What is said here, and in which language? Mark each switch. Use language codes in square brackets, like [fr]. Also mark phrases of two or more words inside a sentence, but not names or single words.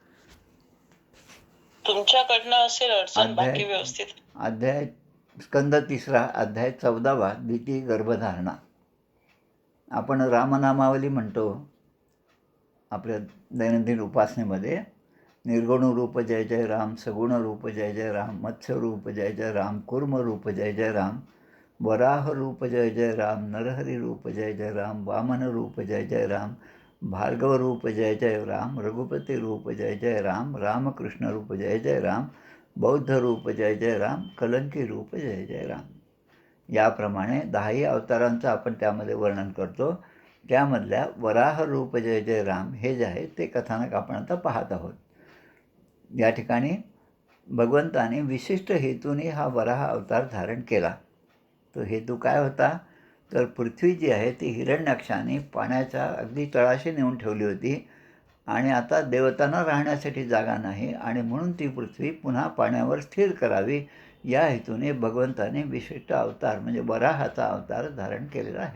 [mr] तुमच्याकडनं असेल अडचण, बाकी व्यवस्थित. अध्याय स्कंद 3 अध्याय 14 द्वितीय गर्भधारणा. आपण रामनामावली म्हणतो आपल्या दैनंदिन उपासनेमध्ये. निर्गुण रूप जय जय राम, सगुण रूप जय जय राम, मत्स्य रूप जय जय राम, कूर्म रूप जय जय राम, वराह रूप जय जय राम, नरहरी रूप जय जय राम, वामन रूप जय जय राम, भार्गव रूप जय जय राम, रघुपती रूप जय जय राम, रामकृष्ण रूप जय जय राम, बौद्ध रूप जय जय राम, कलंकी रूप जय जय राम. याप्रमाणे 10 अवतारांचं आपण त्यामध्ये वर्णन करतो. त्यामधल्या वराह रूप जय जय राम हे जे आहे ते कथानक आपण आता पाहत आहोत. या ठिकाणी भगवंताने विशिष्ट हेतूने हा वराह अवतार धारण केला. तो हेतू काय होता? तर पृथ्वी जी आहे ती हिरण्याक्षाने पाण्याच्या अगदी तळाशी नेऊन ठेवली होती आणि आता देवतांना राहण्यासाठी जागा नाही आणि म्हणून ती पृथ्वी पुन्हा पाण्यावर स्थिर करावी या हेतूने भगवंताने विशिष्ट अवतार म्हणजे वराहाचा अवतार धारण केलेला आहे.